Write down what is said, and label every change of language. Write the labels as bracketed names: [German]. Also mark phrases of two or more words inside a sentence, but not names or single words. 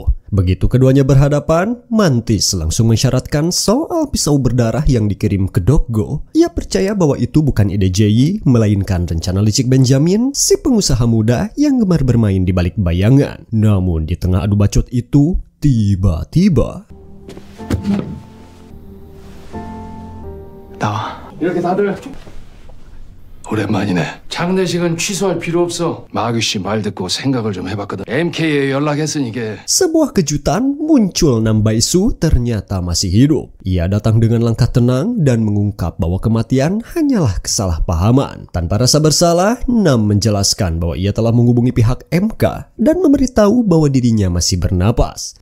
[Indonesian] Begitu keduanya berhadapan, Mantis langsung mensyaratkan soal pisau berdarah yang dikirim ke Doggo. Ia percaya bahwa itu bukan ide Jae, melainkan rencana licik Benjamin, si pengusaha muda yang gemar bermain di balik bayangan. Namun di tengah adu bacot itu, tiba-tiba... [Korean] 나와. 이렇게 다들 오랜만이네. 장례식은 취소할 필요 없어. 마귀 씨 말 듣고 생각을 좀 해봤거든. MK에 연락했으니 이게 [Indonesian] Sebuah kejutan, muncul Nambaesu ternyata masih hidup. Ia datang dengan langkah tenang dan mengungkap bahwa kematian hanyalah kesalahpahaman. Tanpa rasa bersalah, Nam menjelaskan bahwa ia telah menghubungi pihak MK dan memberitahu bahwa dirinya masih bernapas.